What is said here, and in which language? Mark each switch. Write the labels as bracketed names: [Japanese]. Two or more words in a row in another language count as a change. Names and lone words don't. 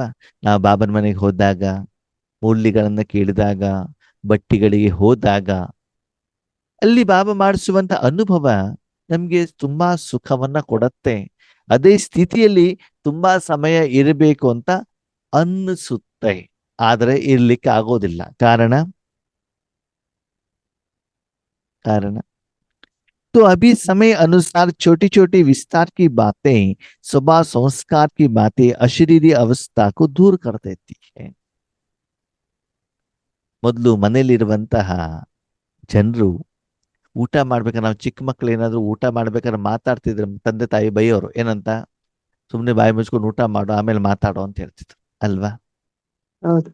[Kannada] ನಾವು ಬಾಬನ ಮನೆಗೆ ಹೋದಾಗ, ಮುರಳಿಗಳನ್ನ ಕೇಳಿದಾಗ, ಬಟ್ಟಿಗಳಿಗೆ ಹೋದಾಗ ಅಲ್ಲಿ ಬಾಬಾ ಮಾಡಿಸುವಂತ ಅನುಭವ ನಮ್ಗೆ ತುಂಬಾ ಸುಖವನ್ನ ಕೊಡತ್ತೆ. ಅದೇ ಸ್ಥಿತಿಯಲ್ಲಿ ತುಂಬಾ ಸಮಯ ಇರಬೇಕು ಅಂತ ಅನ್ನಿಸುತ್ತೆ, ಆದರೆ ಇರ್ಲಿಕ್ಕೆ ಆಗೋದಿಲ್ಲ. [Hindi] ಕಾರಣ तो अभी समय अनुसार छोटी छोटी विस्तार की बातें, स्वभाव संस्कार की बातें अशरीरी अवस्था को दूर कर देती है. [Kannada] ಮೊದಲು ಮನೇಲಿರುವಂತಹ ಜನರು ಊಟ ಮಾಡ್ಬೇಕಾದ್ರೆ, ನಾವು ಚಿಕ್ಕ ಮಕ್ಳು ಏನಾದ್ರು ಊಟ ಮಾಡ್ಬೇಕಾದ್ರೆ ಮಾತಾಡ್ತಿದ್ರೆ ತಂದೆ ತಾಯಿ ಬೈಯೋರು, ಏನಂತ? ಸುಮ್ನೆ ಬಾಯಿ ಮುಚ್ಕೊಂಡು ಊಟ ಮಾಡು, ಆಮೇಲೆ ಮಾತಾಡೋ ಅಂತ ಹೇಳ್ತಿದ್ರು ಅಲ್ವಾ? ಹೌದು.